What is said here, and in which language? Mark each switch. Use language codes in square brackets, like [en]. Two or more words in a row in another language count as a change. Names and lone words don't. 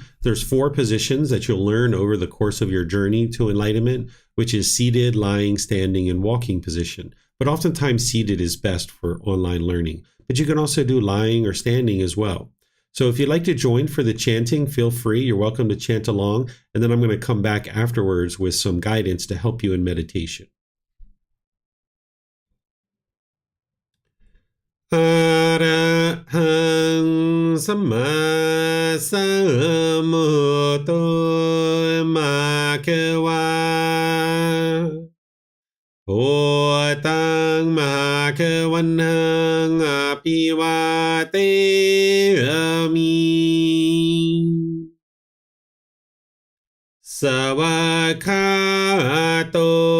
[en] There's 4 positions that you'll learn over the course of your journey to enlightenment, which is seated, lying, standing, and walking position. But oftentimes seated is best for online learning. But you can also do lying or standing as well. So if you'd like to join for the chanting, feel free. You're welcome to chant along. And then I'm going to come back afterwards with some guidance to help you in meditation. [pi] Arahang Samma Sambuddho Bhagava Bhutang Bhagavanang Apivateyami Savakato